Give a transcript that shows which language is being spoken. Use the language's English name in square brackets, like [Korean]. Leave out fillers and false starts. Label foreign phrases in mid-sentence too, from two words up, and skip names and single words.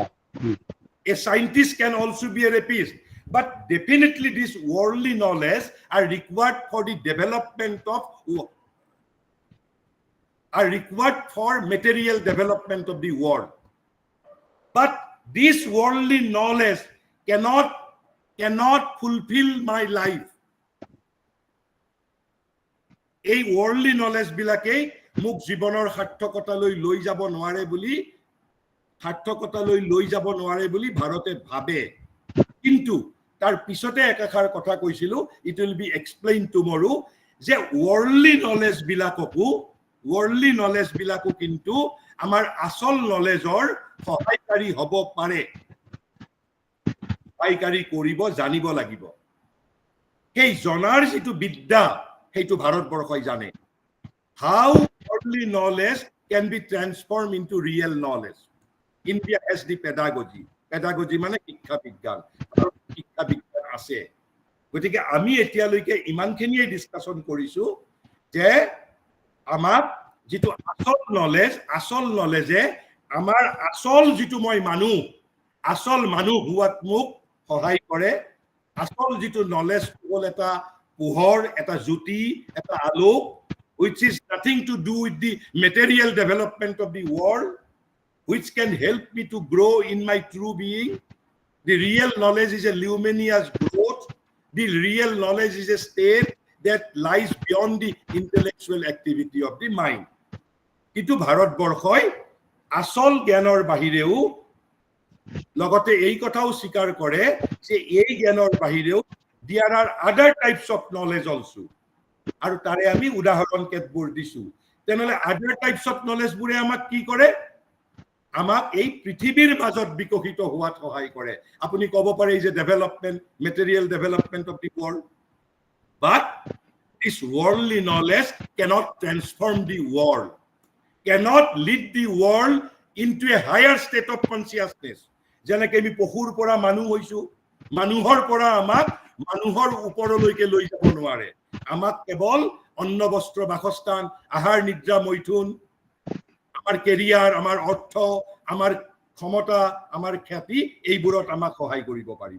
[English] A scientist can also be a rapist. But definitely this worldly knowledge are required for the development of, are required for material development of the world. But this worldly knowledge cannot fulfill my life. [Assamese] এই [English] worldly knowledge [Assamese] বিলাকেই মোক জীৱনৰ সাৰ্থকতালৈ লৈ যাব নোৱাৰে বুলি ভাৰতে ভাবে। কিন্তু তাৰ পিছতে একাষাৰ কথা কৈছিলো, [English] it will be explained tomorrow, [Assamese] যে [English] worldly knowledge [Assamese] বিলাকো কিন্তু আমাৰ আসল নলেজৰ সহায়কাৰী হ'ব পাৰে, সহায়কাৰী কৰিব জানিব লাগিব। সেই জনাৰ যিটো বিদ্যা, সেইটো ভাৰতবৰ্ষই জানে। [English] How worldly knowledge can be transformed into real knowledge. India has the pedagogy. Pedagogy [Assamese] মানে শিক্ষা বিজ্ঞান। শিক্ষা বিজ্ঞান আছে। গতিকে আমি এতিয়ালৈকে ইমানখিনিয়ে ডিসকাশন কৰিছো যে আমাৰ যিটো আসল নলেজে আমাৰ আসল যিটো মই মানুহ হোৱাত মোক সহায় কৰে। আসল যিটো নলেজ হ'ল এটা পোহৰ, এটা জ্যোতি, এটা আলোক, [English] which is nothing to do with the material development of the world, which can help me to grow in my true being. The real knowledge is a luminous growth. The real knowledge is a state that lies beyond the intellectual activity of the mind. [Assamese] কিন্তু ভাৰতবৰ্ষই আসল জ্ঞানৰ বাহিৰেও লগতে এই কথাও স্বীকাৰ কৰে যে এই জ্ঞানৰ বাহিৰেও [English] there are other types of knowledge also. [Assamese] আৰু তাৰে আমি উদাহৰণ কেতবোৰ দিছো। তেনেহলে [English] other types of knowledge [Assamese] বোৰে আমাক কি কৰে? আমাক এই পৃথিৱীৰ মাজত বিকশিত হোৱাত সহায় কৰে। আপুনি ক'ব পাৰে যে [English] development, material development of the world, but this worldly knowledge cannot transform the world, cannot lead the world into a higher state of consciousness. [Assamese] যেনেকে আমি পশুৰ পৰা মানুহ হৈছো, মানুহৰ পৰা আমাক মানুহৰ ওপৰলৈকে লৈ যাব নোৱাৰে। আমাক কেৱল অন্ন বস্ত্ৰ বাসস্থান, আহাৰ নিদ্ৰা মৈথুন, আমাৰ কেৰিয়াৰ, আমাৰ অৰ্থ, আমাৰ ক্ষমতা, আমাৰ খ্যাতি এইবোৰত আমাক সহায় কৰিব পাৰিব।